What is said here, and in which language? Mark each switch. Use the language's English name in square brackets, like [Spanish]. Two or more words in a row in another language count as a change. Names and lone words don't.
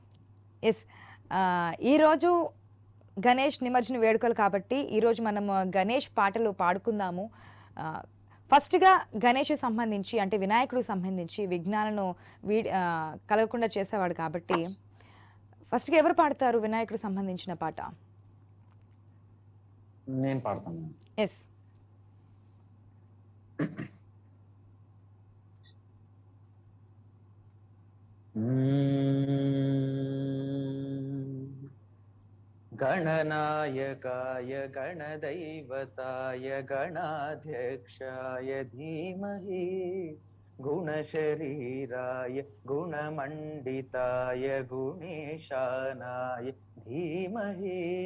[Telugu] ఎస్, ఈరోజు గణేష్ నిమజ్జన వేడుకలు కాబట్టి ఈరోజు మనం గణేష్ పాటలు పాడుకుందాము. ఫస్ట్గా గణేష్ సంబంధించి, అంటే వినాయకుడికి సంబంధించి విఘ్నాలను కలగకుండా చేసేవాడు కాబట్టి ఫస్ట్గా ఎవరు పాడతారు వినాయకుడికి సంబంధించిన పాట? నేను పాడతాను. ఎస్. [Sanskrit] गणनायकाय गणदैवताय गणाध्यक्षाय धीमहि गुणशरीराय गुणमण्डिताय गुणेशानाय धीमहि